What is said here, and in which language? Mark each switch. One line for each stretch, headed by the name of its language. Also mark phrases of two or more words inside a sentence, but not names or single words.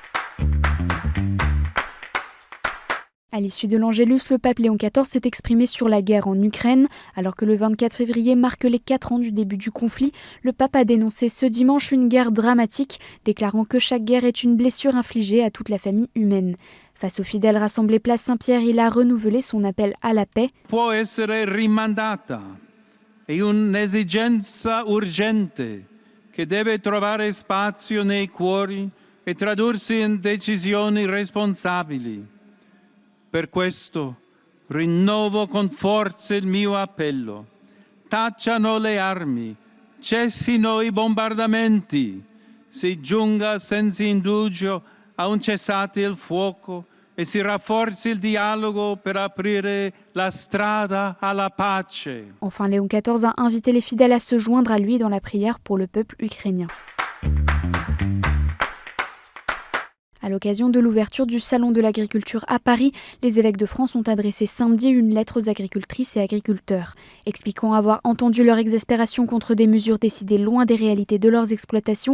French: À l'issue de l'Angélus, le pape Léon XIV s'est exprimé sur la guerre en Ukraine. Alors que le 24 février marque les 4 ans du début du conflit, le pape a dénoncé ce dimanche une guerre dramatique, déclarant que chaque guerre est une blessure infligée à toute la famille humaine. Face aux fidèles rassemblés place Saint-Pierre, il a renouvelé son appel à la paix.
Italian: Può essere rimandata. È un'esigenza urgente che deve trovare spazio nei cuori e tradursi in decisioni responsabili. Per questo rinnovo con forza il mio appello. Tacciano le armi, cessino i bombardamenti, si giunga senza indugio a un cessate il fuoco e si rafforzi il dialogo per aprire la strada alla pace.
French: Enfin, Léon XIV a invité les fidèles à se joindre à lui dans la prière pour le peuple ukrainien. À l'occasion de l'ouverture du Salon de l'agriculture à Paris, les évêques de France ont adressé samedi une lettre aux agricultrices et agriculteurs, expliquant avoir entendu leur exaspération contre des mesures décidées loin des réalités de leurs exploitations.